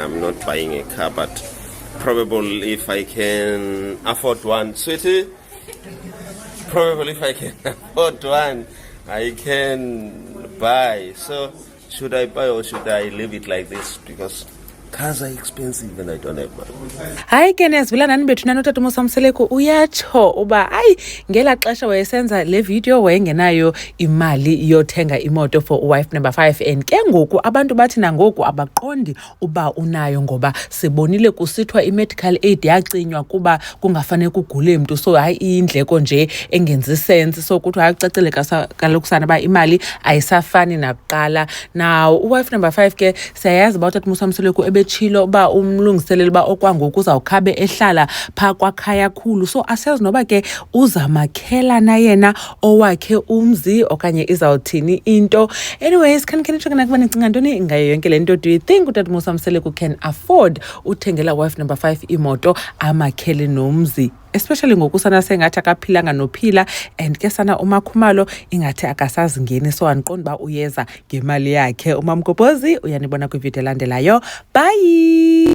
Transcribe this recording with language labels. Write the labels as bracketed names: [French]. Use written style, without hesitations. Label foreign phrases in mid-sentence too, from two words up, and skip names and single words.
[English] I'm not buying a car, but probably if I can afford one, sweetie, probably if I can afford one, I can buy. So should I buy or should I leave it like this? Because cars are expensive and I don't have money. [Xhosa] Hayi ke nezivela nani bethunani utata Musamseleko uyatsho uba ngela xesha wayesenza le video wayengenayo imali yothenga imoto [English] for wife number 5, [Xhosa] and ke ngoku abantu bathi nangoku abaqondi uba unayo ngoba sibonile kusithwa [English] i-medical aid [Xhosa] yacinywa kuba kungafane kugule mntu. So hayi indleko nje engenzi sense, so kuthi ayacacile kaloku sana ba imali ayisafani nakuqala. Now [English] uwife number 5 [Xhosa] ke siyayazi ba utata Musamseleko ebetshilo ba umlungiselela ba okwangoku uzawukhabe ehlala pha kwakhaya khulu. So asiyazi noba ke uzamakhela na yena owakhe umzi okanye izawuthini into. [English] Anyways, can you check [Xhosa] nakuba nicinga ntoni ngayo yonke le nto? [English] Do you think [Xhosa] utata Musamseleko [English] can afford [Xhosa] uthengela [English] wife number 5 [Xhosa] imoto amakhele nomzi, especially ngokusana sengathi akaphilanga nophila, and ke sana umakhumalo ingathi akasazingeni, so andiqondi ba uyeza ngemali yakhe. Umamgobhozi uyanibona kwivideo elandelayo. Bye.